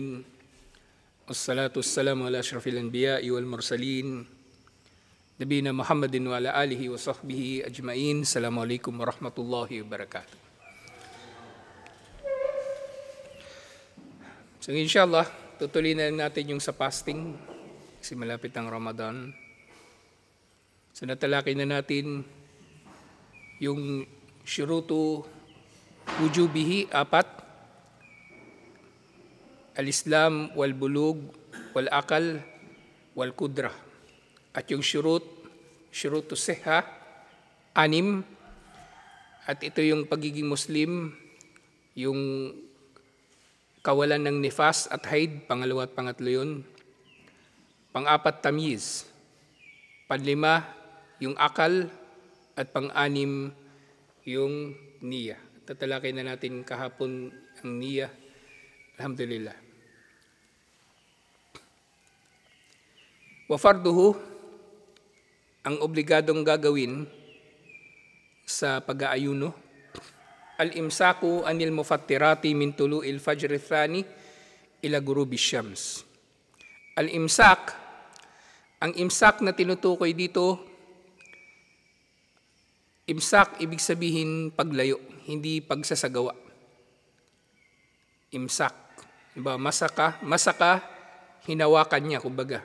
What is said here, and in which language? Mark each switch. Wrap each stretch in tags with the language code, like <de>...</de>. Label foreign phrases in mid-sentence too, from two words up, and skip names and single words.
<ar>والصلاة والسلام على أشرف الأنبياء والمرسلين. نبينا محمد وعلى آله وصحبه أجمعين. السلام عليكم ورحمة الله وبركاته.</ar> <tl>So inshallah, tutuloy na natin yung sa fasting kasi malapit ang Ramadan. So natalakay na natin yung</tl> <ar>شروط وجوبه,</ar> <tl>4,</tl> <ar>الإسلام والبلوغ والعقل والقدرة.</ar> <tl>At yung</tl> <ar>شروط صحة,</ar> <tl>6, at ito yung pagiging Muslim, yung kawalan ng nifas at haid, pangalawa at pangatlo yun. Pang-4, tamyiz. Pang-5, yung akal, at pang-6, yung niyya. Tatalakay na natin kahapon ang niyya.</tl> <ar>الحمد لله. وفرضه,</ar> <tl>ang obligadong gagawin sa pag-aayuno,</tl> <ar>الإمساك عن المفطرات من طلوع الفجر الثاني إلى غروب الشمس. Al-imsak,</ar> <tl>ang imsak na tinutukoy dito, imsak ibig sabihin paglayo, hindi pagsasagawa. Imsak. Diba? Masaka, hinawakan niya, kumbaga.</tl>